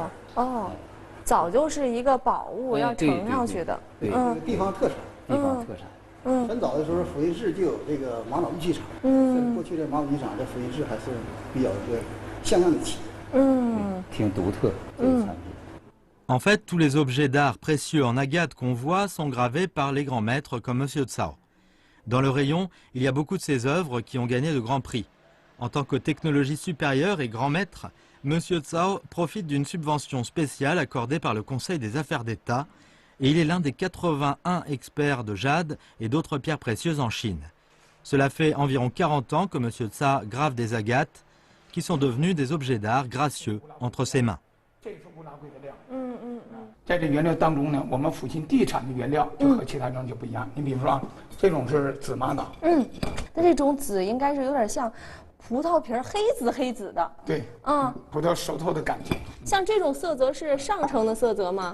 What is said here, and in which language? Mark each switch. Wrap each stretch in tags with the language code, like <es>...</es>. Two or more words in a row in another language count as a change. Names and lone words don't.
<zh>早就是一个宝物要呈上去的。对，地方特产。地方特产。很早的时候，阜新市就有这个玛瑙玉器厂。过去的玛瑙玉器厂在阜新市还是比较像样的企业。挺独特这个产品。</zh> <fr>En fait, tous les objets d'art précieux en agate qu'on voit sont gravés par les grands maîtres comme Monsieur Tsao. Dans le rayon, il y a beaucoup de ces œuvres qui ont gagné de grands prix. En tant que technologie supérieure et grand maître, Monsieur Tsao profite d'une subvention spéciale accordée par le Conseil des affaires d'État et il est l'un des 81 experts de jade et d'autres pierres précieuses en Chine. Cela fait environ 40 ans que Monsieur Tsao grave des agates qui sont devenus des objets d'art gracieux entre ses mains.</fr> <zh>在这原料当中呢，我们阜新地产的原料就和其他地方就不一样。你比如说，这种是紫玛瑙。那这种紫应该是有点像葡萄皮黑紫的。对，葡萄熟透的感觉。像这种色泽是上乘的色泽吗？</zh>